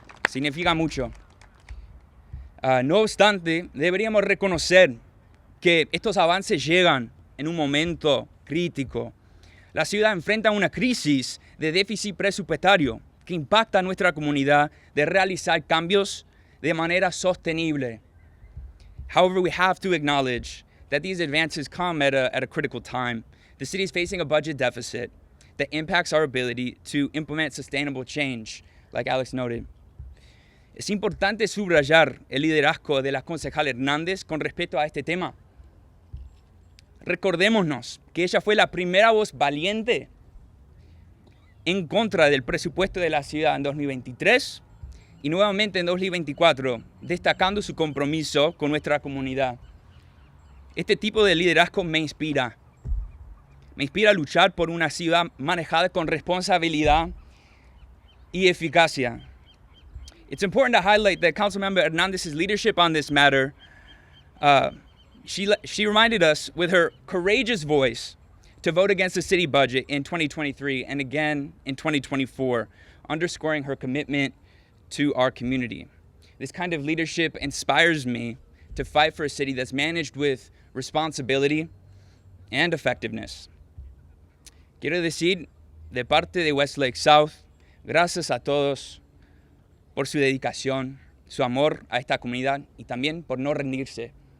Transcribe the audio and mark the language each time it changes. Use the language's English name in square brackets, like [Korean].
[Spanish] Significa mucho. No obstante, deberíamos reconocer que estos avances llegan en un momento crítico. La ciudad enfrenta una crisis de déficit presupuestario que impacta a nuestra comunidad de realizar cambios de manera sostenible. [English] However, we have to acknowledge that these advances come at a critical time. The city is facing a budget deficit that impacts our ability to implement sustainable change, like Alex noted. [Spanish] Es importante subrayar el liderazgo de la concejala Hernández con respecto a este tema. Recordémonos que ella fue la primera voz valiente en contra del presupuesto de la ciudad en 2023 y nuevamente en 2024, destacando su compromiso con nuestra comunidad. Este tipo de liderazgo me inspira. Me inspira a luchar por una ciudad manejada con responsabilidad y eficacia. [English] It's important to highlight that Councilmember Hernandez's leadership on this matter. She reminded us with her courageous voice to vote against the city budget in 2023 and again in 2024, underscoring her commitment to our community. This kind of leadership inspires me to fight for a city that's managed with responsibility and effectiveness. [Spanish] Quiero decir, de parte de Westlake South, gracias a todos por su dedicación, su amor a esta comunidad y también por no rendirse.